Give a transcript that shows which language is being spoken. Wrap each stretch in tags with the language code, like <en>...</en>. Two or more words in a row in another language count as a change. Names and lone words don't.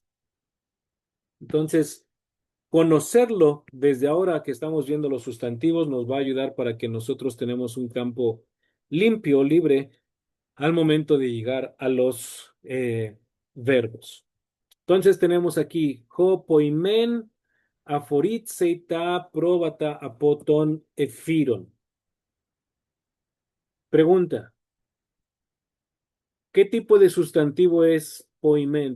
<es>Entonces, conocerlo desde ahora que estamos viendo los sustantivos nos va a ayudar para que nosotros tenemos un campo limpio, libre, al momento de llegar a los verbos. Entonces tenemos aquí</es> <el>ὁ ποιμήν, ἀφορίζει, τὰ, πρόβατα, ἀπὸ τῶν, ἐρίφων.</el> <es>Pregunta, ¿qué tipo de sustantivo es poimen?</es>